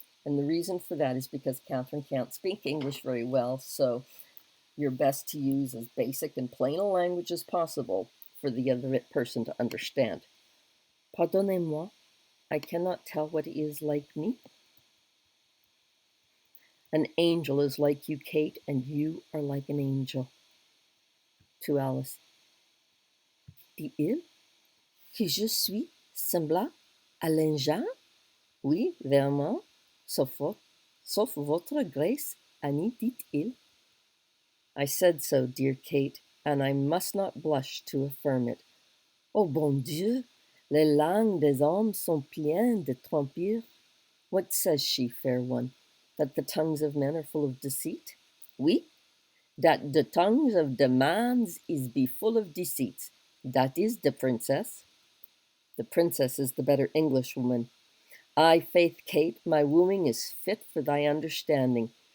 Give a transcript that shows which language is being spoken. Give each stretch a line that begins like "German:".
English: And the reason for that is because Catherine can't speak English very well, so you're best to use as basic and plain a language as possible for the other person to understand.
French: Pardonnez-moi,
English: I cannot tell what is like me. An angel is like you, Kate, and you are like an angel. To Alice.
French: Dit-il que je suis semblable à l'ange? Oui, vraiment, sauf votre grace, Annie, dit-il.
English: I said so, dear Kate, and I must not blush to affirm it.
French: Oh, bon Dieu, les langues des hommes sont pleines de tromperies.
English: What says she, fair one? That the tongues of men are full of deceit? Oui, that the tongues of the man is be full of deceits. That is the princess. The princess is the better Englishwoman. Ay, faith, Kate, my wooing is fit for thy understanding.